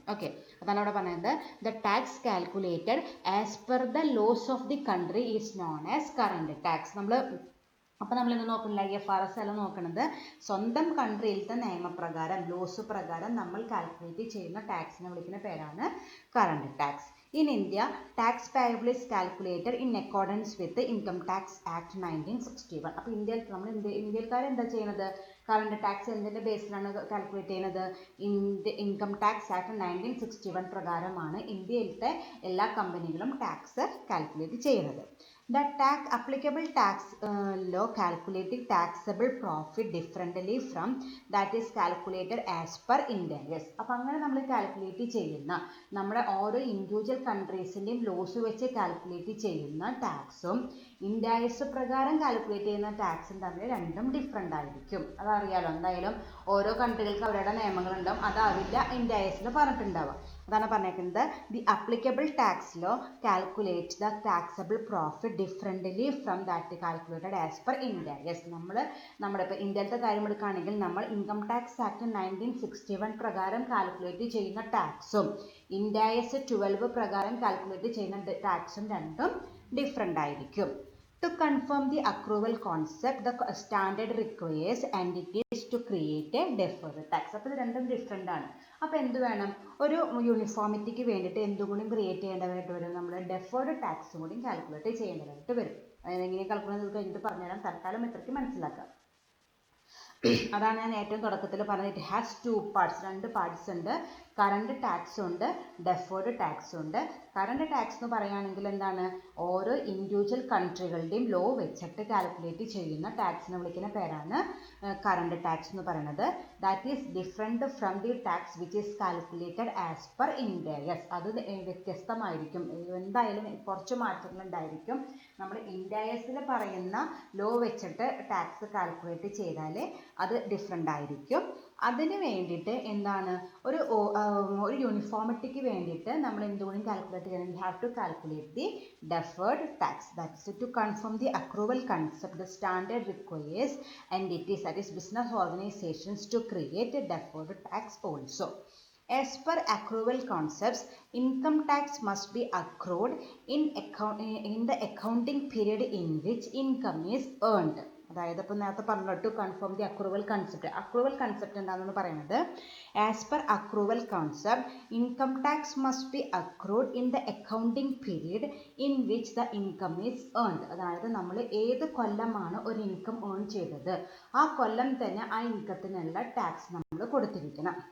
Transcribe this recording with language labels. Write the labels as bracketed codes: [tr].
[ml] Okay, അതാണ് അവിടെ പറയുന്നത്. [en] The tax calculated as per the laws of the country is known as current tax. [ml] അപ്പോൾ നമ്മൾ ഇന്ന് നോക്കുന്നില്ല, IFRS എല്ലാം നോക്കുന്നത് സ്വന്തം കൺട്രിയിലത്തെ നിയമപ്രകാരം ലോസ് പ്രകാരം നമ്മൾ കാൽക്കുലേറ്റ് ചെയ്യുന്ന ടാക്സിനെ വിളിക്കുന്ന പേരാണ് current tax. [en] In India, tax payable is calculated in accordance with the Income Tax Act 1961. [ml] അപ്പോൾ ഇന്ത്യക്കാർ എന്താ ചെയ്യുന്നത്, കറണ്ട് ടാക്സ് എന്തിൻ്റെ ബേസിലാണ് കാൽക്കുലേറ്റ് ചെയ്യുന്നത്? ഇൻകം ടാക്സ് ആക്ട് 1961 പ്രകാരമാണ് ഇന്ത്യയിലത്തെ എല്ലാ കമ്പനികളും ടാക്സ് കാൽക്കുലേറ്റ് ചെയ്യുന്നത്. [en] The applicable tax law calculating taxable profit differently from that is calculated as per Indians. [ml] അപ്പോൾ അങ്ങനെ നമ്മൾ കാൽക്കുലേറ്റ് ചെയ്യുന്ന നമ്മുടെ ഓരോ ഇൻഡിവിജ്വൽ കൺട്രീസിൻ്റെയും ലോസ് വെച്ച് കാൽക്കുലേറ്റ് ചെയ്യുന്ന ടാക്സും ഇൻഡയസ് പ്രകാരം കാൽക്കുലേറ്റ് ചെയ്യുന്ന ടാക്സും തമ്മിൽ രണ്ടും ഡിഫറെൻ്റ് ആയിരിക്കും. അതറിയാലോ, എന്തായാലും ഓരോ കൺട്രികൾക്ക് അവരുടെ നിയമങ്ങളുണ്ടാവും, അതാവില്ല ഇൻഡയസിൽ പറഞ്ഞിട്ടുണ്ടാവുക. അതാണ് പറഞ്ഞേക്കുന്നത്. [en] The applicable tax law calculate the taxable profit differently from that calculated as per Ind AS. [ml] നമ്മുടെ ഇപ്പോൾ ഇന്ത്യയിലത്തെ കാര്യം എടുക്കുകയാണെങ്കിൽ നമ്മൾ ഇൻകം ടാക്സ് ആക്ട് 1961 പ്രകാരം കാൽക്കുലേറ്റ് ചെയ്യുന്ന ടാക്സും ഇൻഡയസ് 12 പ്രകാരം കാൽക്കുലേറ്റ് ചെയ്യുന്ന ടാക്സും രണ്ടും ഡിഫറെൻ്റ് ആയിരിക്കും. [en] To confirm the accrual concept, the standard requires entities to create a deferred tax. [ml] അപ്പോൾ ഇത് രണ്ടും ഡിഫറെൻ്റ് ആണ്. അപ്പോൾ എന്ത് വേണം, ഒരു യൂണിഫോമിറ്റിക്ക് വേണ്ടിയിട്ട് എന്തുകൂടി ക്രിയേറ്റ് ചെയ്യേണ്ടതായിട്ട് വരും, നമ്മൾ ഡെഫേർഡ് ടാക്സും കൂടി കാൽക്കുലേറ്റ് ചെയ്യേണ്ടതായിട്ട് വരും. അതെങ്ങനെ കാൽക്കുലേറ്റ് കഴിഞ്ഞിട്ട് പറഞ്ഞുതരാം, തൽക്കാലം ഇത്രയ്ക്ക് മനസ്സിലാക്കാം. അതാണ് ഞാൻ ഏറ്റവും തുടക്കത്തിൽ പറഞ്ഞത്. [en] it has 2 parts, [ml] 2 പാർട്സ് ഉണ്ട്. കറണ്ട് ടാക്സ് ഉണ്ട്, ഡെഫേർഡ് ടാക്സ് ഉണ്ട്. കറണ്ട് ടാക്സ് എന്ന് പറയുകയാണെങ്കിൽ എന്താണ്, ഓരോ ഇൻഡിവിജ്വൽ കൺട്രികളുടെയും ലോ വെച്ചിട്ട് കാൽക്കുലേറ്റ് ചെയ്യുന്ന ടാക്സിനെ വിളിക്കുന്ന പേരാണ് കറണ്ട് ടാക്സ് എന്ന് പറയുന്നത്. [en] That is different from the tax which is calculated as per Ind AS. [ml] അത് വ്യത്യസ്തമായിരിക്കും, എന്തായാലും കുറച്ച് മാറ്റങ്ങളുണ്ടായിരിക്കും. നമ്മൾ ഇൻഡയസിൽ പറയുന്ന ലോ വെച്ചിട്ട് ടാക്സ് കാൽക്കുലേറ്റ് ചെയ്താൽ അത് ഡിഫറെൻ്റ് ആയിരിക്കും. അതിന് വേണ്ടിയിട്ട് എന്താണ് ഒരു യൂണിഫോമിറ്റിക്ക് വേണ്ടിയിട്ട് നമ്മൾ എന്തുകൊണ്ടും കാൽക്കുലേറ്റ് ചെയ്യണം. [en] We have to calculate the deferred tax. That's to confirm the accrual concept. The standard requires entities, that is business organizations, to create a deferred tax also. As per accrual concepts, income tax must be accrued in the accounting period in which income is earned. [ml] അതായത് ഇപ്പോൾ നേരത്തെ പറഞ്ഞു [en] to confirm the accrual concept [ml] എന്താണെന്ന് പറയുന്നത്, [en] As per accrual concept income tax must be accrued in the accounting period in which the income is earned. [ml] അതായത് നമ്മൾ ഏത് കൊല്ലമാണ് ഒരു ഇൻകം ഏൺ ചെയ്തത് ആ കൊല്ലം തന്നെ ആ ഇൻകത്തിനുള്ള ടാക്സ് നമ്മൾ കൊടുത്തിരിക്കണം.